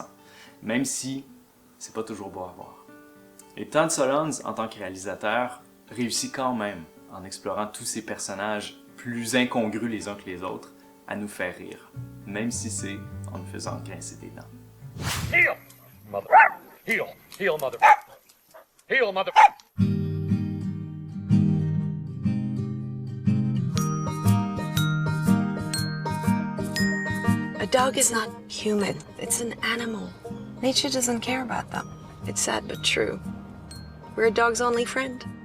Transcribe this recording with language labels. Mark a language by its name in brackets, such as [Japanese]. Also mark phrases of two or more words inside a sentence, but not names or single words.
[French] Même si c'est pas toujours beau à voir. Et Todd Solondz, en tant que réalisateur, réussit quand même, en explorant tous ces personnages plus incongrus les uns que les autres, à nous faire rire, même si c'est en nous faisant grincer des dents. [English] Heel, mother. Heel, heel, mother. Heel, mother. A dog is not human. It's an animal. Nature doesn't care about them. It's sad but true. We're a dog's only friend.